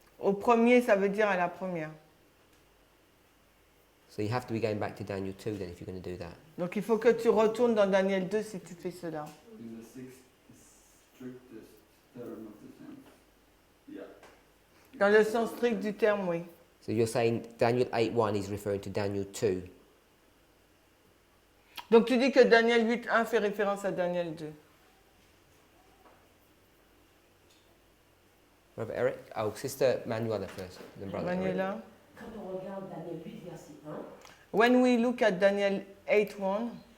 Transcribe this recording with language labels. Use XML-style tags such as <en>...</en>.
<fr>Au premier, ça veut dire à la première.</fr> <en>So you have to be going back to Daniel 2 then if you're going to do that.</en> <fr>Donc il faut que tu retournes dans Daniel 2 si tu fais cela.</fr> <en>In the strictest term of the sense. Yeah.</en> <fr>Dans le sens strict du terme, oui.</fr> <en>So you're saying Daniel 8:1 is referring to Daniel 2.</en> <fr>Donc tu dis que Daniel 8.1 fait référence à Daniel 2.</fr> <en>Brother Eric? Oh, Sister Manuela first, then Brother Eric. Manuela.</en> <fr>Quand on regarde Daniel 8, verset 1,</fr> <en>When we look at Daniel 8.1,</en>